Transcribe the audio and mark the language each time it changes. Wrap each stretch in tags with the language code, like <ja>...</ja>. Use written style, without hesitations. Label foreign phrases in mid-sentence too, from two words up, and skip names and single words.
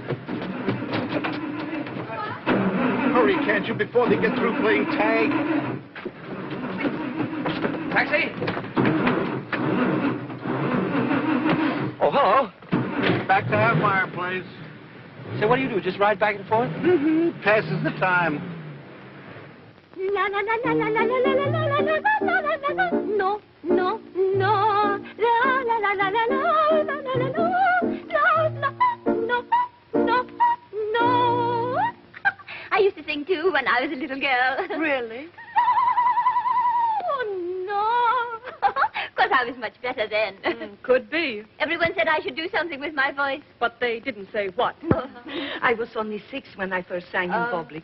<en>Hurry, can't you, before they get through playing tag? Taxi! Oh, hello. Back to our fireplace. Say, what do? Just ride back and forth? Mm-hmm. Passes the time. La la la la la la la la la la la la la la la. No, no, no. La la la la la la la la la la. La no, no, no. I used to sing too when I was a little girl. Really? Oh no. Of course, I was much better then. Could be. Everyone said I should do something with my voice. But they didn't say what. I was only 6 when I first sang in public.</en>